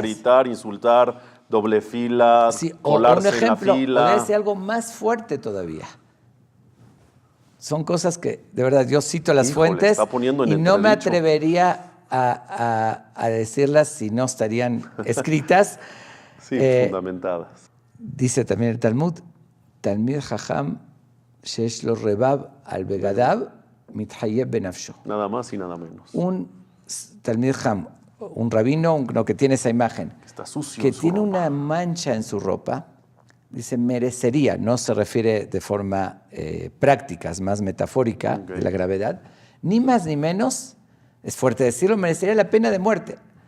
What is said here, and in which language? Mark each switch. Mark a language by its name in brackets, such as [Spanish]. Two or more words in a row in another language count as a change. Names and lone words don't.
[Spanish] Gritar, insultar, doble fila, colarse en la fila. Puede ser algo más fuerte todavía. Son cosas que, de verdad, yo cito las fuentes y no me atrevería a decirlas si no estarían escritas. Sí, fundamentadas. Dice también el Talmud, [Hebrew] תלמיד חכם שיש לו רבב על בגדיו מתחייב בנפשו. [Spanish] Nada más y nada menos. Un [Hebrew] תלמיד חכם, [Spanish] un rabino, uno que tiene esa imagen, está sucio, que tiene una mancha en su ropa, dice merecería, no se refiere de forma práctica, es más metafórica de la gravedad, ni más ni menos, es fuerte decirlo, merecería la pena de muerte.